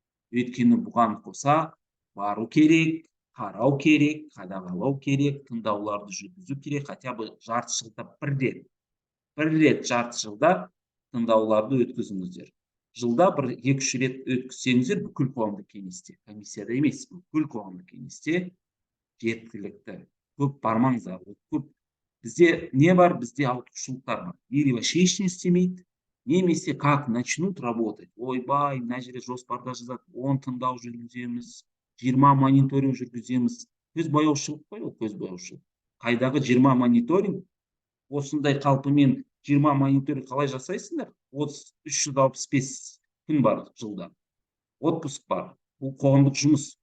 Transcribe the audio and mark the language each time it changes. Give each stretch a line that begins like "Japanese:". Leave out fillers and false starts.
Kazakh: Өйткені бұған қоса бару керек, қарау керек, қадағалау керек, тыңдауларды жүргізу керек,
Russian: хотя бы
Kazakh: жарты жылда бір рет жарты жылда тыңдауларды өткізіңіздер. Жылда 1-2 рет өткізсеңіздер, бүкіл қоғамдық кеңесте, комиссияда емес, бүкіл қоғамдық кеңесте жеткілікті. Көп бармаңыздар, көп. Бізде не бар? Бізде ауытқушылықтар бар.
Russian: Или вообще
Kazakh: ештеңе істемейді, немесе
Russian: как начнут работать.
Kazakh: Ойбай, мына жерде жоспарда жазады, 10 тыңдау жүргіземіз, 20 мониторинг жүргіземіз. Көзбояушылық қой, ол көзбояушылық. Қайдағы 20 мониторинг? Осындай қалпымен 20 мониторинг қалай жасайсыңдар? 365 күн бар жылда. Отпуск бар. Бұл қоғамдық жұмыс.